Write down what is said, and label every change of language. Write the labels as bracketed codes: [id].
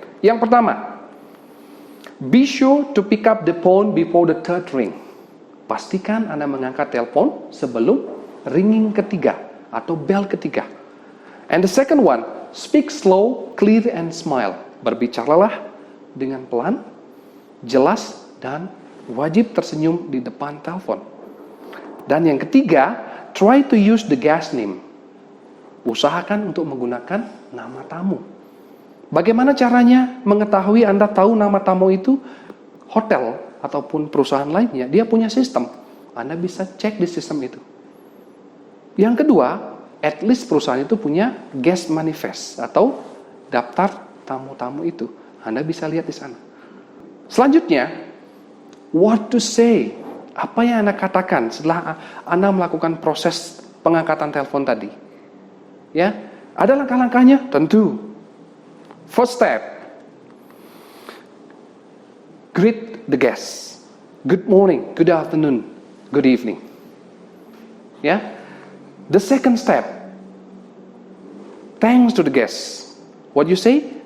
[id] Yang pertama, [en] be sure to pick up the phone before the third ring. [id] Pastikan Anda mengangkat telepon sebelum ringing ketiga atau bell ketiga. [en] And the second one, speak slow, clear, and smile. [id] Berbicaralah dengan pelan, jelas, dan wajib tersenyum di depan telepon. Dan yang ketiga, [en] try to use the guest name. [id] Usahakan untuk menggunakan nama tamu. Bagaimana caranya mengetahui Anda tahu nama tamu itu? Hotel ataupun perusahaan lainnya, dia punya sistem. Anda bisa cek di sistem itu. Yang kedua, at least perusahaan itu punya guest manifest atau daftar tamu-tamu itu. Anda bisa lihat di sana. Selanjutnya, [en] what to say. [id] Apa yang Anda katakan setelah Anda melakukan proses pengangkatan telepon tadi? Ya, ada langkah-langkahnya? Tentu. [en] First step, greet the guests. Good morning, good afternoon, good evening. Ya. The second step, thanks to the guests. What you say?